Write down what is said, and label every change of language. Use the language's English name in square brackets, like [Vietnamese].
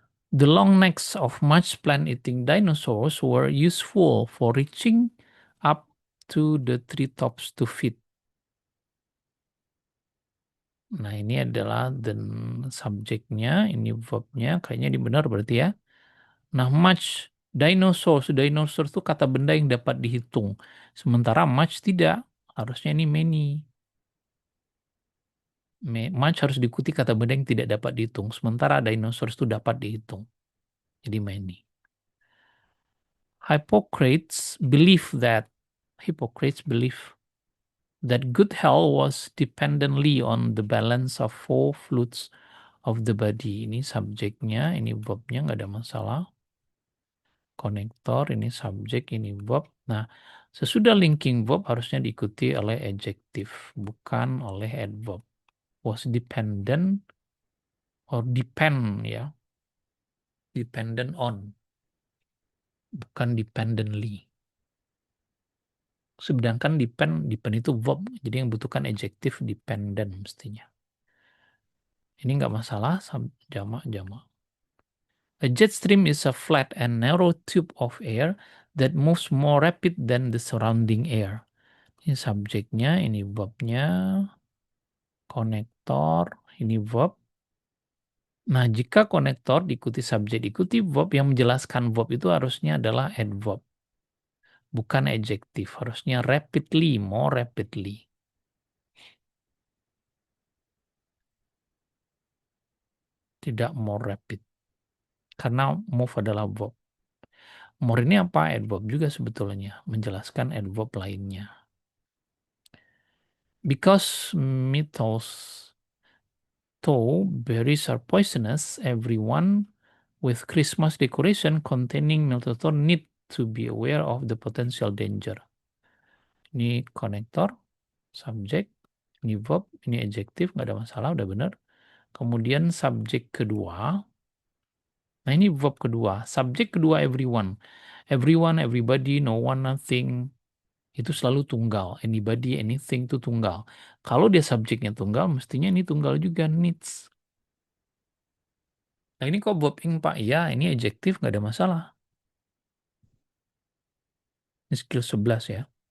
[English] The long necks of much plant-eating dinosaurs were useful for reaching up to the treetops to feed. [Indonesian] Nah, ini adalah subjeknya, ini verbnya, kayaknya ini benar berarti ya. Nah, much dinosaurs itu kata benda yang dapat dihitung. Sementara much tidak, harusnya ini many. Much harus diikuti kata benda yang tidak dapat dihitung. Sementara dinosaurs itu dapat dihitung. Jadi many. [English] Hippocrates believe that good health was dependently on the balance of four fluids of the body. [Indonesian] Ini subjeknya, ini verbnya nggak ada masalah. Konektor, ini subjek, ini verb. Nah, sesudah linking verb harusnya diikuti oleh adjektif, bukan oleh adverb. [English] Was dependent [Indonesian] or depend ya, dependent on, bukan dependently. Sedangkan depend itu verb, jadi yang butuhkan adjektif dependent mestinya. Ini nggak masalah, jamak jamak. [English] A jet stream is a flat and narrow tube of air that moves more rapid than the surrounding air. [Indonesian] Ini subjeknya, ini verbnya, konektor, ini verb. Nah, jika konektor diikuti subjek, diikuti verb, yang menjelaskan verb itu harusnya adalah adverb, bukan adjektif. Harusnya rapidly, more rapidly. Tidak more rapid. Karena move adalah verb. More ini apa? Adverb juga sebetulnya. Menjelaskan adverb lainnya. [English] Because metals though berries are poisonous, everyone with Christmas decoration containing miltitone need to be aware of the potential danger. [Indonesian] Ini konektor, subjek, ini verb, ini adjektif, nggak ada masalah, udah benar. Kemudian subjek kedua, nah ini verb kedua. Subjek kedua everyone. Everyone, everybody, no one, nothing. Itu selalu tunggal. Anybody, anything itu tunggal. Kalau dia subjeknya tunggal, mestinya ini tunggal juga, needs. Nah ini kok verb ing Pak? Ya, ini adjektif, nggak ada masalah. Ini skill 11 ya.